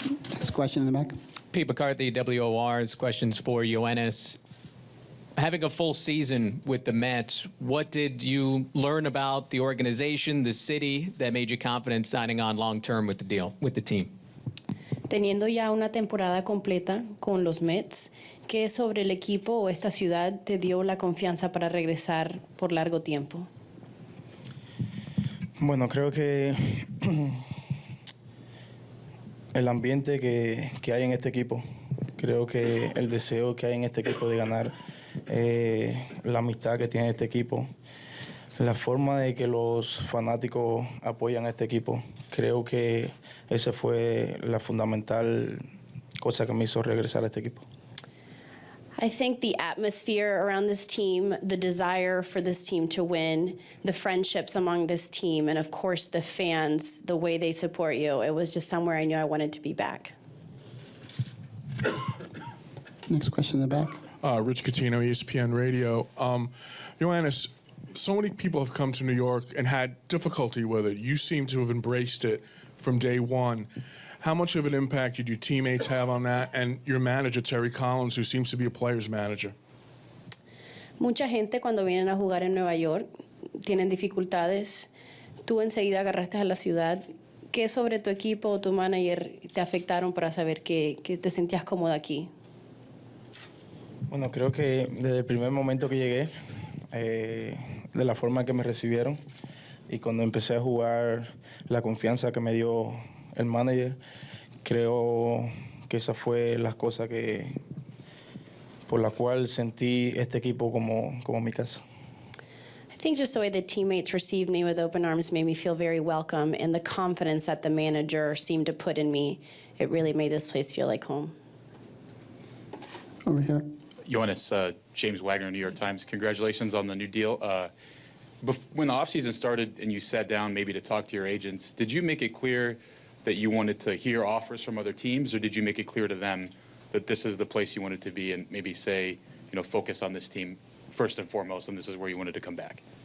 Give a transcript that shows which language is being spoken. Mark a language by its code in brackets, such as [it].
[en] Next question in the back. Pete McCarthy, WOR's questions for Yoenis. Having a full season with the Mets, what did you learn about the organization, the city, that made you confident signing on long-term with the team? [es] Teniendo ya una temporada completa con los Mets, ¿qué sobre el equipo o esta ciudad te dio la confianza para regresar por largo tiempo? Bueno, creo que el ambiente que hay en este equipo, creo que el deseo que hay en este equipo de ganar, la amistad que tiene este equipo, la forma de que los fanáticos apoyan a este equipo, creo que esa fue la fundamental cosa que me hizo regresar a este equipo. [en] I think the atmosphere around this team, the desire for this team to win, the friendships among this team, and of course the fans, the way they support you, it was just somewhere I knew I wanted to be back. Next question in the back. Rich Catino, ESPN Radio. Yoenis, so many people have come to New York and had difficulty with it. You seem to have embraced it from day one. How much of an impact did your teammates have on that, and your manager, Terry Collins, who seems to be a player's manager? [es] Mucha gente cuando vienen a jugar en Nueva York tienen dificultades. Tú enseguida agarraste a la ciudad. ¿Qué sobre tu equipo o tu manager te afectaron para saber que te sentías cómoda aquí? Bueno, creo que desde el primer momento que llegué, de la forma que me recibieron y cuando empecé a jugar, la confianza que me dio el manager, creo que esa fue la cosa por la cual sentí este equipo como mi casa. [en] I think just the way the teammates received me with open arms made me feel very welcome, and the confidence that the manager seemed to put in me, it really made this place feel like home. Over here. Yoenis, James Wagner, New York Times. Congratulations on the new deal. When the offseason started and you sat down maybe to talk to your agents, did you make it clear that you wanted to hear offers from other teams, or did you make it clear to them that this is the place you wanted to be and maybe say, focus on this team first and foremost, and this is where you wanted to come back?